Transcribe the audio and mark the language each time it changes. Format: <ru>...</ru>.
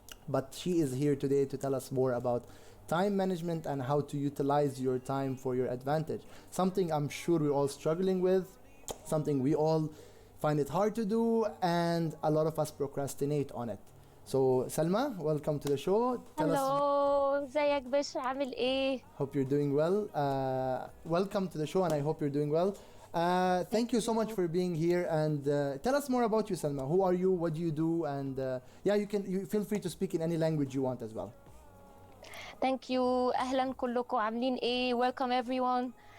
<en>But she is here today to tell us more about time management and how to utilize your time for your advantage. Something I'm sure we're all struggling with, something we all find it hard to do, and a lot of us procrastinate on it. So Salma, welcome to the show. Tell Hello,</en> <ar>ازيك باشا عامل ايه؟</ar> <en>Hope you're doing well. Welcome to the show, and I hope you're doing well. Thank you so much for being here, and tell us more about you, Salma. Who are you? What do you do? And you feel free to speak in any language you want as well. Thank you.</en> <ar>أهلا كلكم عاملين ايه؟</ar> <en>Welcome everyone.</en>